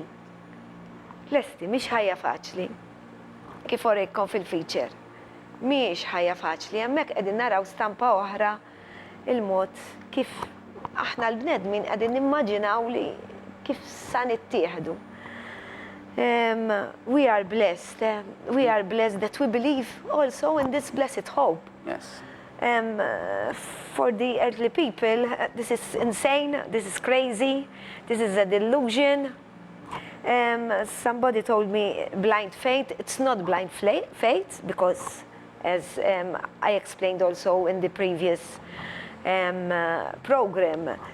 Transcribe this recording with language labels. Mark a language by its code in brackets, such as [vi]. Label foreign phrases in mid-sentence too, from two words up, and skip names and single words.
[mt] Lesti, mhix ħajja faċli. Kif orejkom fil-feature. Mhix ħajja faċli, hemmhekk qegħdin naraw stampa oħra il-mod kif aħna l-bnedmin qegħdin nimmaġinaw li kif sa nittieħdu. [en] We are blessed that we believe also in this blessed hope. Yes. For the earthly people, this is insane, this is crazy, this is a delusion. Somebody told me blind faith. It's not blind faith because as I explained also in the previous program.